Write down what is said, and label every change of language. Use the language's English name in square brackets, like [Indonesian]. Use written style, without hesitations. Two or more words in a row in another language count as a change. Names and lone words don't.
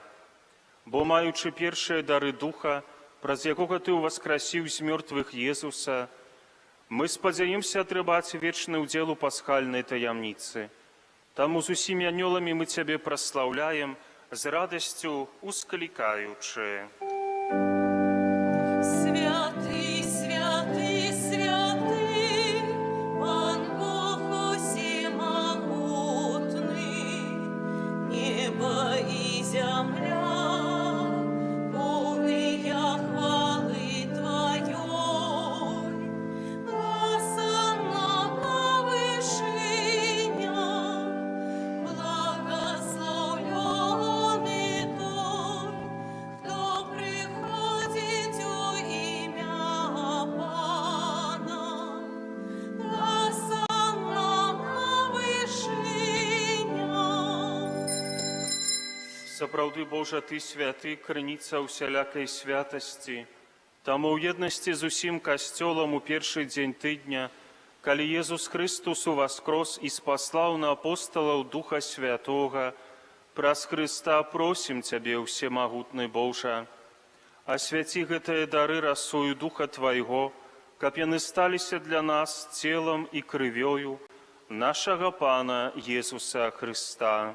[Belarusian] Бо, маючы першыя дары Духа, праз якога Ты ўваскрасіў з мёртвых Езуса, мы спадзяемся атрымаць вечны ўдзел у пасхальнай таямніцы. Таму з усімі анёламі мы Цябе праслаўляем, з радасцю усклікаючы. [Russian] Святый, святый, святый, Пан Бог усемогутный, небо и земля, полные хвалы Твоей. Осанна на вышинях, благословленный Той, кто приходит у имя Пана. Осанна на вышинях. [Belarusian] Сапраўды, Божа, Ты святы, крыніца усялякай святасці. Таму ў еднасці з усім касцёлам у першы дзень тыдня, калі Езус Христус уваскрос і спаслаў на апосталаў Духа Святога, праз Хрыста просім Цябе, усемагутны Божа, асвяці гэтыя дары расою Духа Твайго, каб яны сталіся для нас целам і крывёю нашага Пана Езуса Хрыста.